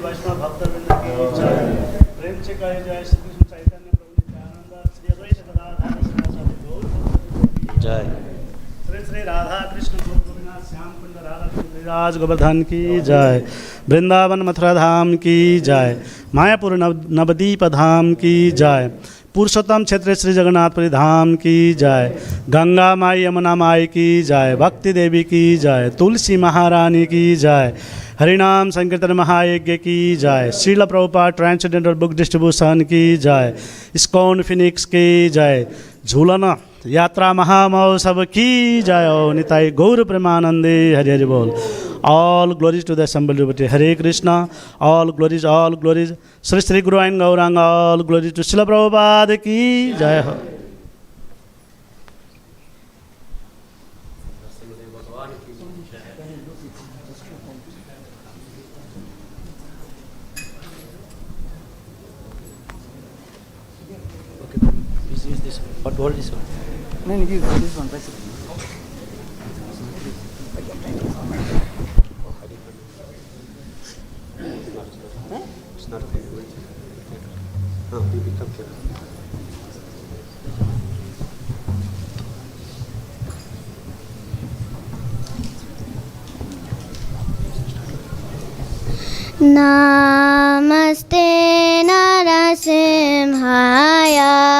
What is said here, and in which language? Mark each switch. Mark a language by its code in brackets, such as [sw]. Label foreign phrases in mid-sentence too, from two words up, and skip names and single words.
[hi] भक्तवृंद की जय। प्रेम से कहे जय श्री कृष्ण चैतन्य प्रभु नित्यानंद श्री अद्वैत गदाधर श्रीवासादि गौर जय। श्री श्री राधा कृष्ण गोविंद श्याम कुंड राधा गिरिराज गोवर्धन की जय। वृंदावन मथुरा धाम की जय। मायापुर नवदीप धाम की जय। पुरुषोत्तम क्षेत्र श्री जगन्नाथपुरी धाम की जय। गंगा माई यमुना माई की जय। भक्ति देवी की जय। तुलसी महारानी की जय। हरिनाम संकीर्तन महायज्ञ की जय। श्रील प्रभुपाद [en] transgender book distribution [hi] की जय। इस्कॉन फिनिक्स की जय। झूलन यात्रा महामहोत्सव की जय। [bn] নিতাই গৌর প্রেমানন্দে হরি হরি বোল। [en] All glories to the assembled devotee. Hare Krishna. All glories, all glories. Sri Sri Guru and Gauranga. All glories to Srila Prabhupada [hi] की जय हो. [en] Use this one. What gold this one? No, give this one. It's not okay. Oh, you become here. [sa] नमस्ते नरसिंहाय.